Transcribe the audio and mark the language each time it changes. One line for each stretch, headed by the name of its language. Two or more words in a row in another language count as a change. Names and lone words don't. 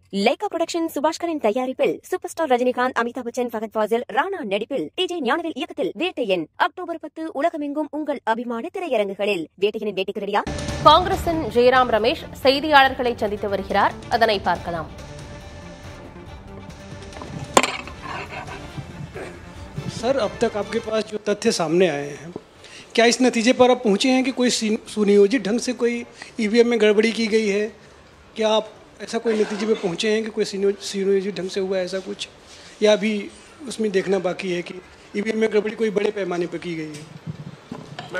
Tamil: லைகா புரொடக்ஷன் சுபாஷ்கரின் தயாரிப்பில் சூப்பர் ஸ்டார் ரஜினிகாந்த், அமிதாப் பச்சன், ஃபகத் ஃபாசில், ராணா நடிப்பில் டிஜே ஞானவேல் இயக்கத்தில் வேட்டையன் அக்டோபர் 10 உலகமெங்கும் உங்கள் அபிமான திரையரங்குகளில். வேட்டையனின் வேட்டைக்கு ரெடியா? காங்கிரசின் ஜெயராம் ரமேஷ் செய்தியாளர்களை சந்தித்து வருகிறார். அதனை பார்க்கலாம்.
Hindi: सर, अब तक आपके पास जो तथ्य सामने आए हैं, क्या इस नतीजे पर आप पहुंचे हैं कि कोई सुनियोजित ढंग से कोई ईवीएम में गड़बड़ी की गई है? क्या आप ऐसा कोई नतीजे पे पहुंचे हैं कि कोई सुनियोजित ढंग से हुआ है ऐसा कुछ, या अभी उसमें देखना बाकी है कि ईवीएम में गड़बड़ी कोई बड़े पैमाने पर की गई है?